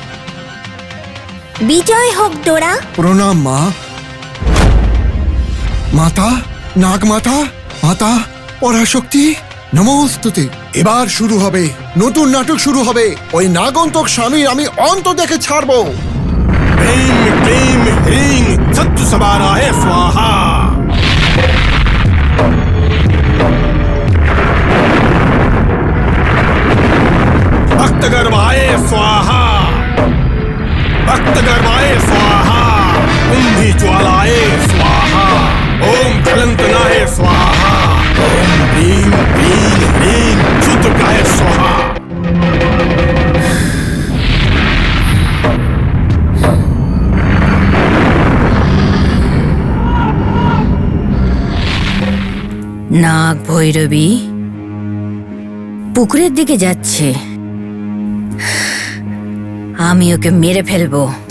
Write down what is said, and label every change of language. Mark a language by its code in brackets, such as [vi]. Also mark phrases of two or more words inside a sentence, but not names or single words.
[bn] বিজয় হোক ডোরা। প্রণাম মা। মাতা, নাগমাতা, মাতা পরাশক্তি, নমস্তুতে। এবার শুরু হবে নতুন নাটক, শুরু হবে। ওই নাগন্তক স্বামীর আমি অন্ত দেখে ছাড়বো। [sa] ह्रीं क्लीं ह्रीं सत्तुसमाराय स्वाहा। भक्तगर्भाय स्वाहा, भक्तगर्भाय स्वाहा। कुंभीज्वालाय स्वाहा, ओम ज्वलंतनाय स्वाहा, ओम ह्रीं क्लीं ह्रीं क्षुद्रकाय स्वाहा। [bn] নাগ ভৈরবী পুকুরের দিকে যাচ্ছে, আমি ওকে মেরে ফেলবো।